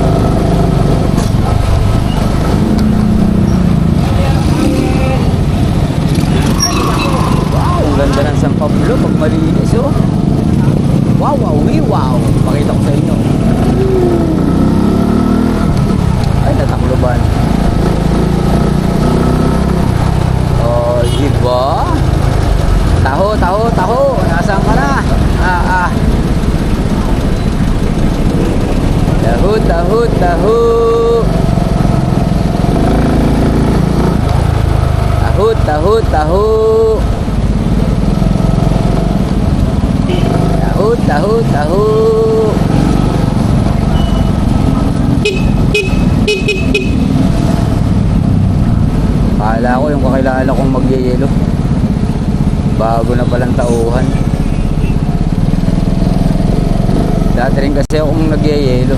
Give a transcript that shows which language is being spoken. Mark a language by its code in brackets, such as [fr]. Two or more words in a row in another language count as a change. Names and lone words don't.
[tl] Wow, ang ganda ng San Pablo pag malinis oh. Wow, wow, wow. Pakita ko sa inyo. Ay, natakloban. Oh, diba? Taho, taho, taho. Nasaan ka na? Taho, taho, taho. Taho, taho, taho. Taho, taho, taho. Akala ko yung kakilala kong magyayelo. Bago na palang tauhan. Dati rin kasi akong nagyayelo.